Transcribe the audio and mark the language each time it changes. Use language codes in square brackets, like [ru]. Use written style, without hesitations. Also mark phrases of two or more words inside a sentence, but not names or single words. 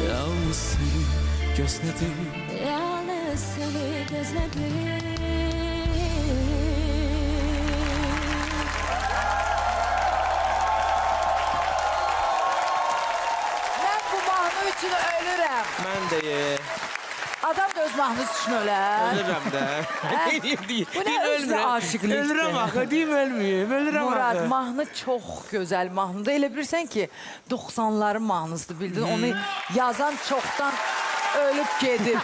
[tr] Yalnız seni gözledim. yalnız seni gözledim. Ben bu mahnı için ölürüm. [az] Mən deyim. [tr] Adam da öz mahnısı için öler. [az] Ölürəm də. [tr] Bu ne özlü aşıklıktır. [az] Ölürəm axı, deyim ölməyim. Ölürəm Murad, axı. [tr] mahnı çok güzel mahnıdır. [az] Elə bilirsən ki 90'ların mahnısıdır bildin. [tr] Onu yazan çoktan ölüp gedib.